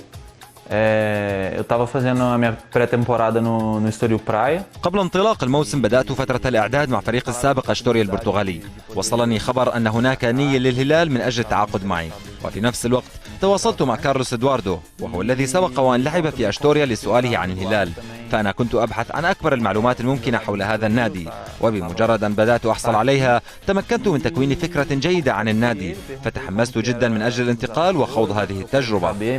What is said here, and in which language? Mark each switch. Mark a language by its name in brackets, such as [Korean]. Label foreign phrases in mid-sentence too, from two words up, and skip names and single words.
[Portuguese] Eu estava fazendo a minha pré-temporada no Estoril Praia. [Arabic] قبل انطلاق الموسم بدأت فترة الإعداد مع فريق السابق أشتوريا البرتغالي. وصلني خبر أن هناك نية للهلال من أجل التعاقد معي، وفي نفس الوقت تواصلت مع كارلوس إدواردو وهو الذي سبق وأن لعب في أشتوريا لسؤاله عن الهلال. فأنا كنت أبحث عن أكبر المعلومات الممكنة حول هذا النادي، وبمجرد أن بدأت أحصل عليها تمكنت من تكوين فكرة جيدة عن النادي، فتحمست جدا من أجل الانتقال وخوض هذه التجربة.